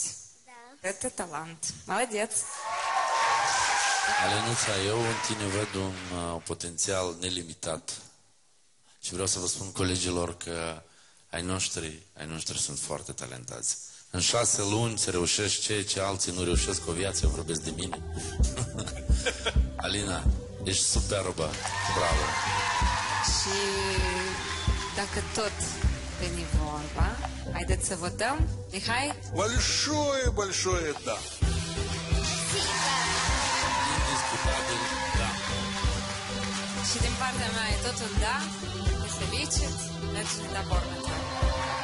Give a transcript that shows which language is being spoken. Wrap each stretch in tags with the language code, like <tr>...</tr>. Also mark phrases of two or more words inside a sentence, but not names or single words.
<ru>Да. Это талант. Молодец.</ru> <ro>Alenuța, eu în tine văd un potențial nelimitat și vreau să vă spun colegilor că ai noștri sunt foarte talentați. În 6 luni se reușește ceea ce alții nu reușesc cu o viață, eu vorbesc de mine. Alina, ești superbă, bravo. Și dacă tot veni vorba, haideți să votăm. Mihai?</ro> <ru>Большое да.</ru> <ro>Indiscutabil, da. Și din partea mea e tot un da. Să viciți, mergeți la bornă.</ro>